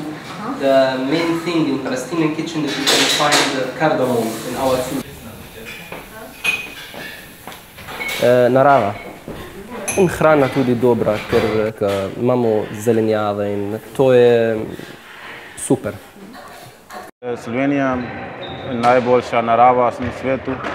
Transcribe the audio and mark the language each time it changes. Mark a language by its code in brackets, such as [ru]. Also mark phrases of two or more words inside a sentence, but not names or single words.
[en] The main thing in Palestinian kitchen is you can find cardamom in our food. [sl] Narava. In hrana tudi dobra, ker imamo zelenjave in to je super. Slovenija je najboljša narava na svetu.